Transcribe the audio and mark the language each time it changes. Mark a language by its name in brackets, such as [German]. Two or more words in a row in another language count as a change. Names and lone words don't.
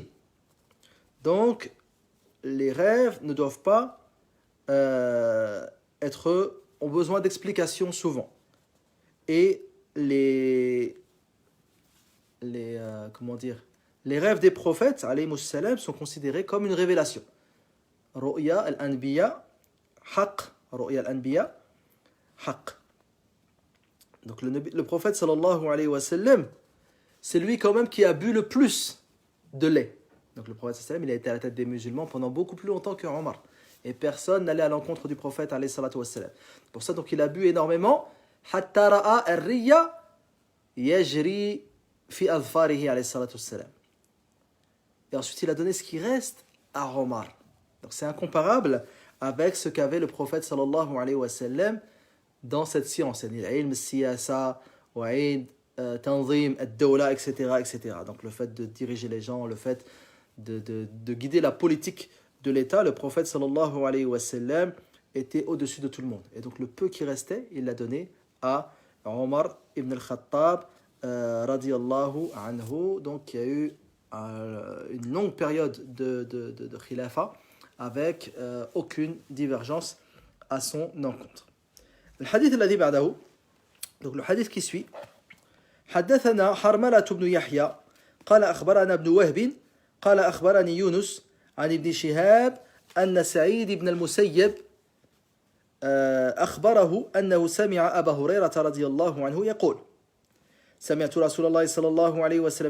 [French] Donc, les rêves ne doivent pas ont besoin d'explications souvent. Et les rêves des prophètes, [Arabic] عليهم السلام, [French] sont considérés comme une révélation. [Arabic] رؤيا الأنبياء حق. رؤيا الأنبياء حق. [French] Donc le prophète [Arabic] صلى الله عليه وسلم, [French] c'est lui quand même qui a bu le plus de lait. Donc le prophète [Arabic] صلى الله عليه وسلم, [French] il a été à la tête des musulmans pendant beaucoup plus longtemps que Omar. Et personne n'allait à l'encontre du prophète [Arabic] عليه الصلاة والسلام. [French] Pour ça, donc il a bu énormément. [Arabic] حتى رأى الري يجري في أظفاره عليه الصلاة والسلام. [French] Et ensuite, il a donné ce qui reste à Omar. Donc c'est incomparable avec ce qu'avait le prophète [Arabic] صلى الله عليه وسلم [French] dans cette science, l' [Arabic] علم سياسة, تنظيم الدولة, [French] etc., etc. Donc le fait de diriger les gens, le fait de guider la politique de l'État, le prophète [Arabic] صلى الله عليه وسلم [French] était au-dessus de tout le monde. Et donc le peu qui restait, il l'a donné à Omar ibn al-Khattab [Arabic] رضي الله عنه. [French] Donc il y a eu une longue période de khilafa avec aucune divergence à son encontre. [Arabic] الحديث الذي بعده [French] donc le hadith qui suit [Arabic] حدثنا حرملة بن يحيى قال أخبرنا ابن وهب قال أخبرني يونس عن ابن شهاب أن سعيد بن المسيب أخبره أنه سمع أبا هريرة رضي الله عنه يقول سمعت رسول الله صلى الله عليه وسلم